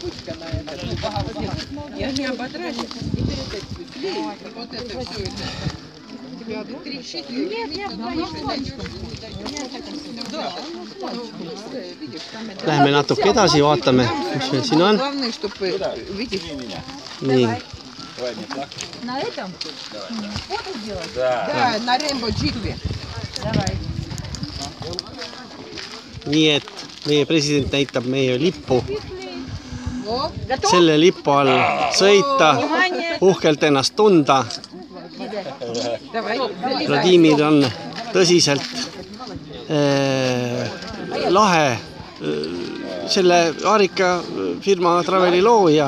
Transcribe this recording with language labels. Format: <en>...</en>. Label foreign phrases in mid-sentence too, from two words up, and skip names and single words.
<et>Läheme natuke edasi, vaatame, mis meil siin on. Nii.</et> <ru>На этом? Фото сделать? Да. На Рембо джипе. Давай.</ru> <et>Nii et meie president näitab meie lippu. Selle lipu all sõita, uhkelt ennast tunda. Vladimir on tõsiselt lahe selle Aarika firma Traveli looja.</et>